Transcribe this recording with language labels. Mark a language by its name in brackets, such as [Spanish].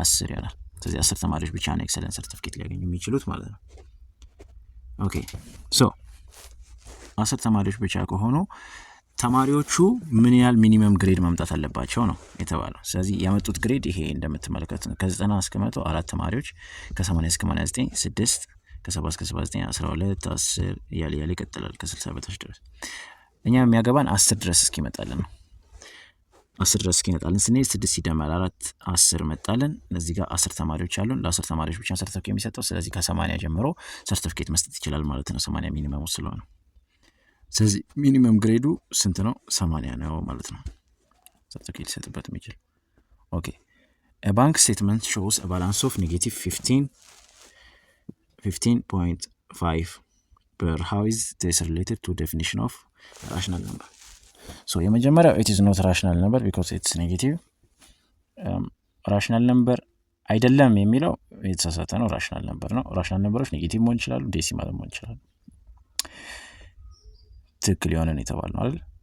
[Amharic] ይሆናል። ስለዚህ 10 ተማሪዎች ብቻ ነው ኤክሰለንት ሰርቲፊኬት ሊያገኙ የሚችሉት ማለት ነው። ኦኬ ሶ 10 ተማሪዎች ብቻ ከሆኑ ተማሪዎቹ ምን ያህል ሚኒመም ግሬድ ማምጣት አለባቸው ነው የተባለው። ስለዚህ ያመጡት ግሬድ ይሄ እንደምትመለከቱት ነው። ከ90 እስከ 100 4 ተማሪዎች፣ ከ80 እስከ 89 6፣ ከ70 እስከ 79 12 10 እያለ ይቀጥላል ከ60 በታች ድረስ። እኛ የሚያገባን 10 ድረስ እስኪመጣልን ነው። 10 ድረስ እስኪመጣልን ስንሄድ 6 ሲደመር 4 10 መጣልን። እዚህ ጋር 10 ተማሪዎች አሉን። ለ10 ተማሪዎች ብቻ ሰርቲፊኬት የሚሰጠው። ስለዚህ ከ80 ጀምሮ ሰርቲፊኬት መስጠት ይችላል ማለት ነው። 80 ሚኒመሙ ስለሆነ ስለዚህ ሚኒመም ግሬዱ ስንት ነው? 80 ነው ማለት ነው። ሰርቲፊኬት ሊሰጥበት የሚችል ኦኬ [English] a bank statement shows a balance of negative 15.5 per how is this related to definition of rational number? so [Amharic] የመጀመሪያው [English] it is not rational number because it's negative [Amharic] rational number አይደለም የሚለው የተሳሳተ ነው። rational number ነው። rational numberዎች ኔጌቲቭ መሆን ይችላሉ፣ ዴሲማል መሆን ይችላሉ። ትክክል የሆነ ነው የተባለው አይደል?